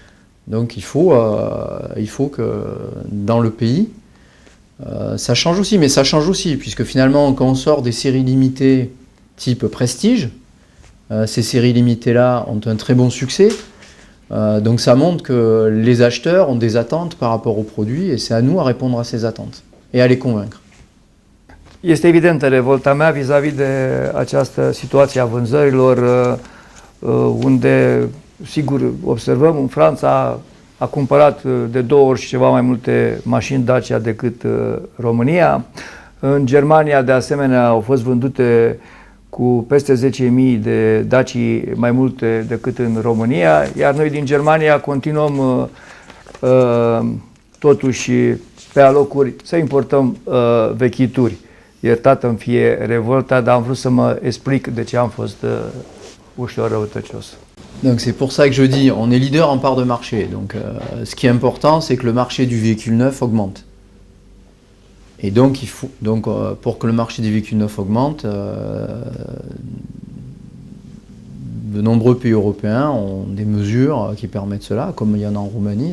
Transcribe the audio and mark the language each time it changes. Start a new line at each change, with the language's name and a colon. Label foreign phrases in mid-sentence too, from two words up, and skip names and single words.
French: Donc il faut que dans le pays, Ça change aussi, mais ça change aussi, puisque finalement, quand on sort des séries limitées type Prestige, ces séries limitées-là ont un très bon succès. Donc ça montre que les acheteurs ont des attentes par rapport aux produits et c'est à nous à répondre à ces attentes et à les convaincre.
Romanian: Este evidentă revolta mea vis-a-vis de această situație a vânzărilor, unde, sigur, observăm, în Franța a cumpărat de 2 ori și ceva mai multe mașini Dacia decât România. În Germania, de asemenea, au fost vândute cu peste 10.000 de Daci mai multe decât în România, iar noi din Germania continuăm totuși pe alocuri să importăm vechituri. Iertată-mi fie revolta, dar am vrut să mă explic de ce am fost ușor răutăcios.
French: Donc c'est pour ça que je dis, on est leader en part de marché. Donc ce qui est important, c'est que le marché du véhicule neuf augmente. Et donc, pour que le marché des véhicules neufs augmente, de nombreux pays européens ont des mesures qui permettent cela, comme il y en a en Roumanie.